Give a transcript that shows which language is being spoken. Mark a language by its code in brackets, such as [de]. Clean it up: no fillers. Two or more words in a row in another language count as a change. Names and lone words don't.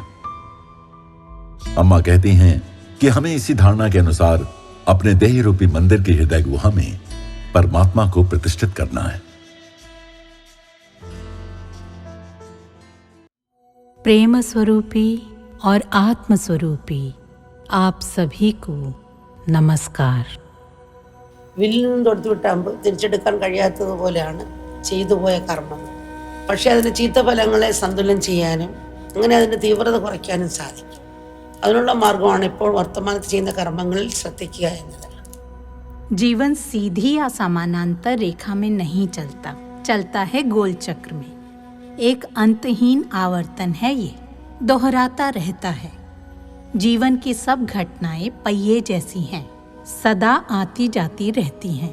[hi] अम्मा कहती हैं कि हमें इसी धारणा के अनुसार अपने देह रूपी मंदिर की हृदय गुहा में परमात्मा को प्रतिष्ठित करना है। प्रेम स्वरूपी और आत्म स्वरूपी आप सभी को नमस्कार। [ml] വില്ലിൽ നിന്ന് തൊടുത്തു വിട്ടാകുമ്പോൾ തിരിച്ചെടുക്കാൻ കഴിയാത്തതുപോലെയാണ് ചെയ്തുപോയ കർമ്മം. പക്ഷേ അതിൻ്റെ ചീത്തഫലങ്ങളെ സന്തുലനം ചെയ്യാനും അങ്ങനെ അതിൻ്റെ തീവ്രത കുറയ്ക്കാനും സാധിക്കും. അതിനുള്ള മാർഗമാണ് ഇപ്പോൾ വർത്തമാനത്തിൽ ചെയ്യുന്ന കർമ്മങ്ങളിൽ ശ്രദ്ധിക്കുക എന്നത്. [hi] जीवन सीधी या समानांतर रेखा में नहीं चलता, चलता है गोल चक्र में। एक अंतहीन आवर्तन है, ये दोहराता रहता है। जीवन की सब घटनाएं पहिए जैसी हैं, सदा आती जाती रहती हैं।